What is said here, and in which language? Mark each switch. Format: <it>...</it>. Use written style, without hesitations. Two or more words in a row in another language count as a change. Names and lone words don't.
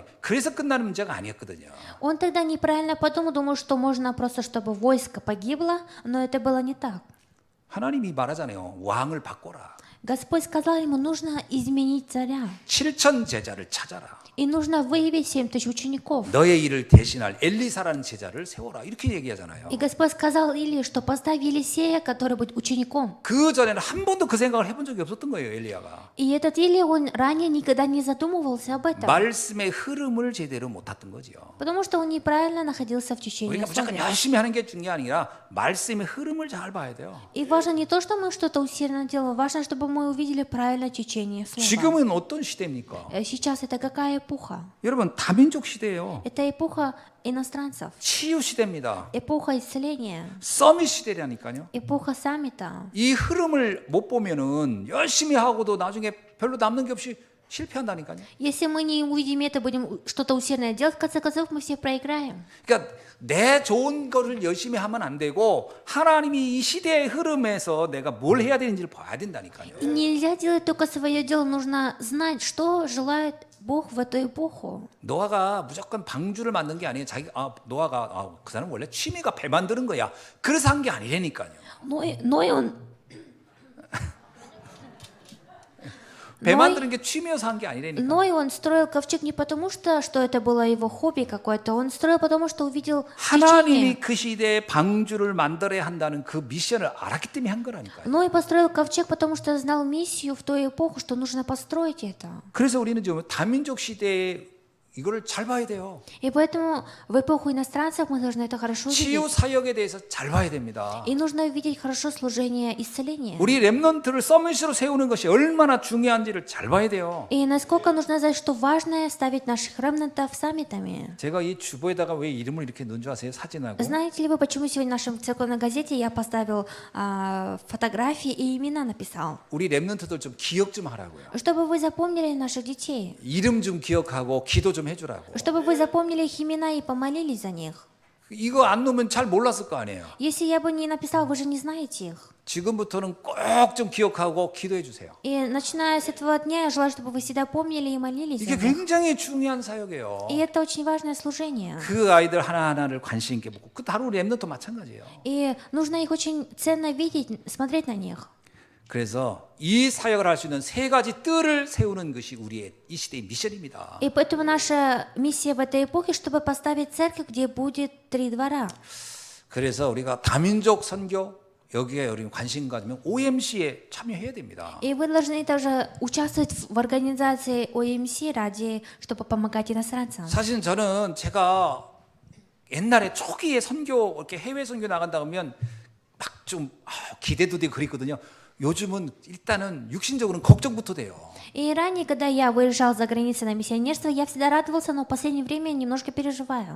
<ko>그래서 끝나는 문제가 아니었거든요.</ko> <ru>Он тогда неправильно подумал, думал, что можно просто, чтобы войско погибло, но это было не так.</ru> <ko>하나님이 말하잖아요. 왕을 바꿔라.</ko> <ru>Господь сказал ему, нужно изменить царя.</ru> <ko>7천 제자를 찾아라.</ko> <ru>И нужно выявить 7000 учеников.</ru> <ko>너의 일을 대신할 엘리사라는 제자를 세워라. 이렇게 얘기하잖아요.</ko> <ru>И Господь сказал Илии, что поставь Елисея, который будет учеником.</ru> <ko>그 전에는 한 번도 그 생각을 해본 적이 없었던 거예요, 엘리야가.</ko> <ru>И этот Илия, он ранее никогда не задумывался об этом.</ru> <ko>말씀의 흐름을 제대로 못 탔던 거지요.</ko> <ru>Потому что он неправильно находился в течение</ru> <ko>우리가 무조건</ko> <ru>слова.</ru> <ko>열심히 하는 게 중요한 게 아니라 말씀의 흐름을 잘 봐야 돼요.</ko> <ru>И важно не то, что мы что-то усердно делаем, важно, чтобы мы увидели правильное течение слова.</ru> <ko>지금은 어떤 시대입니까?</ko> <ru>Сейчас это какая эпоха?</ru> <ko>여러분 다민족 시대예요.</ko> <ru>Это эпоха иностранцев,</ru> <ko>치유 시대입니다.</ko> <ru>эпоха исцеления,</ru> <ko>서밋 시대라니까요.</ko> <ru>эпоха саммита.</ru> <ko>이 흐름을 못 보면은 열심히 하고도 나중에 별로 남는 게 없이 실패한다니까요.</ko> <ru>Если мы не увидим это, будем что-то усердно делать, в конце концов мы все проиграем.</ru> <ko>그러니까 내 좋은 거를 열심히 하면 안 되고 하나님이 이 시대의 흐름에서 내가 뭘 해야 되는지를 봐야 된다니까요.</ko> <ru>И нельзя делать только свое дело, нужно знать, что желает Бог в эту эпоху.</ru> <ko>노아가 무조건 방주를 만든 게 아니에요. 노아가 그 사람 원래 취미가 배 만드는 거야. 그래서 한 게 아니라니까요.</ko> <ru>Ной он</ru> <ko>배 만드는 게 취미여서 한 게 아니라니까.</ko> <ru>Ной он строил ковчег не потому, что это было его хобби какое-то, он строил потому, что увидел</ru> <ko>하나님이</ko> <ru>течение.</ru> <ko>그 시대에 방주를 만들어야 한다는 그 미션을 알았기 때문에 한 거라니까요.</ko> <ru>Ной построил ковчег, потому что знал миссию в ту эпоху, что нужно построить это.</ru> <ko>그래서 우리는 지금 다민족 시대에 이거를 잘 봐야 돼요.</ko> <ru>И поэтому в эпоху иностранцев мы должны это хорошо</ru> <ko>치유</ko> <ru>увидеть.</ru> <ko>사역에 대해서 잘 봐야 됩니다.</ko> <ru>И нужно увидеть хорошо служение исцеления.</ru> <ko>우리 렘넌트를 서밋으로 세우는 것이 얼마나 중요한지를 잘 봐야 돼요.</ko> <ru>И насколько нужно знать, что важно ставить наших ремнантов саммитами.</ru> <ko>제가 이 주보에다가 왜 이름을 이렇게 넣은 줄 아세요? 사진하고.</ko> <ru>Знаете ли вы, почему сегодня в нашем церковной газете я поставил фотографии и имена написал?</ru> <ko>우리 렘넌트들 좀 기억 좀 하라고요.</ko> <ru>Чтобы вы запомнили наших детей.</ru> <ko>이름 좀 기억하고 기도 좀 해주라고.</ko> <ru>Чтобы вы запомнили их имена и помолились за них.</ru> <ko>이거 안 넣으면 잘 몰랐을 거 아니에요.</ko> <ru>Если я бы не написал, вы же не знаете их.</ru> <ko>지금부터는 꼭 좀 기억하고 기도해 주세요.</ko> <ru>И начиная с этого дня, я желаю, чтобы вы всегда помнили и молились за</ru> <ko>이게</ko> <ru>них.</ru> <ko>굉장히 중요한 사역이에요.</ko> <ru>И это очень важное служение.</ru> <ko>그 아이들 하나하나를 관심 있게 보고 그 다른 우리 렘넌트 마찬가지예요.</ko> <ru>И нужно их очень ценно видеть, смотреть на них.</ru> <ko>그래서 이 사역을 할 수 있는 세 가지 뜰을 세우는 것이 우리의 이 시대의 미션입니다.</ko> <ru>И поэтому наша миссия в этой эпохе, чтобы поставить церковь, где будет 3 двора.</ru> <ko>그래서 우리가 다민족 선교 여기에 여러분 관심 가지면 OMC에 참여해야 됩니다.</ko> <ru>И вы должны тоже участвовать в организации ОМС ради, чтобы помогать иностранцам.</ru> <ko>사실은 저는 제가 옛날에 초기에 선교 이렇게 해외 선교 나간다 그러면 막 좀 기대도 되고 그랬거든요. 요즘은 일단은 육신적으로는 걱정부터 돼요.</ko> <ru>И ранее, когда я выезжал за границей на миссионерство, я всегда радовался, но в последнее время немножко переживаю.</ru>